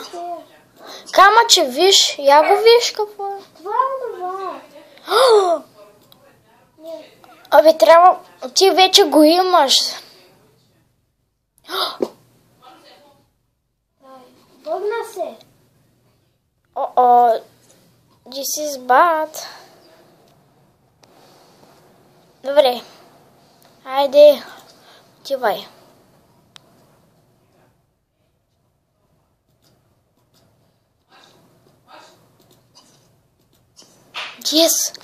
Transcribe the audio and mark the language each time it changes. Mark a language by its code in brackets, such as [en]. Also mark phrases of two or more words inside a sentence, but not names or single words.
[bg] Камъче, виж. Я го виж какво е. Това е това. Абе, трябва... Ти вече го имаш. Бъгна се. [en] This is bad. [bg] Добре. Хайде. Отивай. Yes.